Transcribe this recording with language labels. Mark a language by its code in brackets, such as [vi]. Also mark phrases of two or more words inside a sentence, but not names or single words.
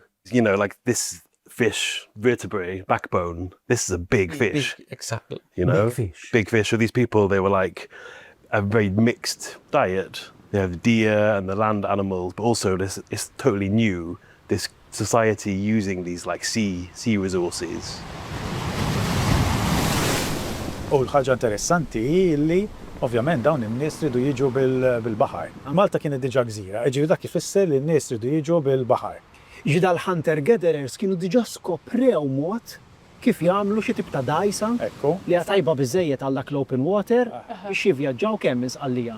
[en] You know, like this fish, vertebrae, backbone, this is a big fish. Exactly. You know? Big fish. Big fish. So these people, they were like a very mixed diet. They have the deer and the land animals, but also this is totally new, this society using these like sea resources. [mt] U l-ħaġa interessanti li ovvjament dawn in-nies tridu jiġu bil-baħar. Malta kienet diġà gżira, ġifieri dak ifisser li n-nies tridu jiġu bil-baħar. Ġida l-hunter-gatherers kienu diġà skoprew mod kif jagħmlu xi tip ta' dajsa li hija tajba biżżejjed għal dak l- [en] open water [mt] biex jivvjaġġaw kemm isqallija.